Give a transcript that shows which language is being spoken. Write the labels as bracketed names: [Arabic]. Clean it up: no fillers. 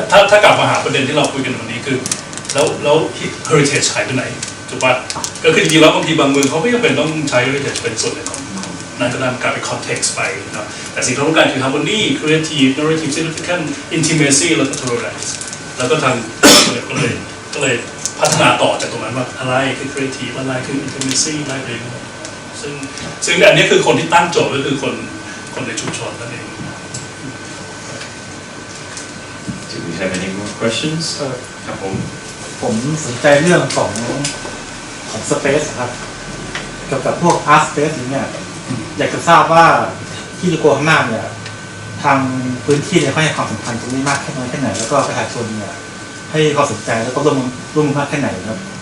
[Thai] ถ้ากลับมาหาประเด็นที่เราคุยกันวันนี้คือแล้ว heritage หายไปไหนถูกป่ะก็คือจริงๆแล้วบางทีบางเมืองเขาไม่จำเป็นต้องใช้ heritage เป็นส่วนหนึ่งของนั่นก็นำกลายเป็น context ไปนะแต่สิ่งที่เราต้องการคือ [English] harmony creative narrative significant intimacy [Thai] แล้วก็ tolerance แล้วก็ทางก็เลยพัฒนาต่อจากตรงนั้นว่าอะไรคือ creative อะไรคือ intimacy อะไรเลยซึ่งอันนี้คือคนที่ตั้งโจทย์ก็คือคนในชุมชนนั่นเอง [English] Do we have any more questions [Thai] ครับ ผมสนใจเรื่องของ space ครับเกี่ยวกับพวก art space อย่างเงี้ยอยากจะทราบว่าที่โยโกฮาม่าเนี่ยทางพื้นที่เนี่ยเขาให้ความสำคัญตรงนี้มากแค่ไหนแล้วก็ประชาชนเนี่ยให้ความสนใจแล้วก็ร่วมมากแค่ไหนครับ